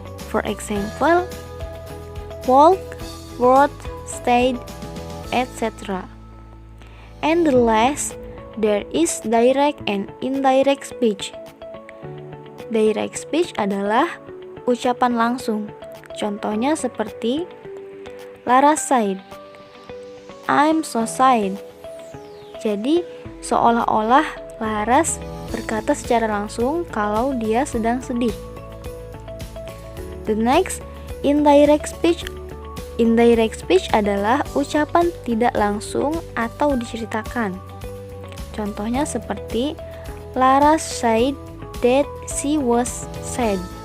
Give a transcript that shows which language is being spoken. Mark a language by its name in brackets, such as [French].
[English] For example, walk, wrote, stayed, etc. And the last, there is direct and indirect speech. [Indonesian] Direct speech adalah ucapan langsung. Contohnya seperti Lara said, [English] I'm so sad. [Indonesian] Jadi seolah-olah Laras berkata secara langsung kalau dia sedang sedih. [English] The next, indirect speech. [Indonesian] Indirect speech adalah ucapan tidak langsung atau diceritakan. Contohnya seperti [English] Laras said that she was sad.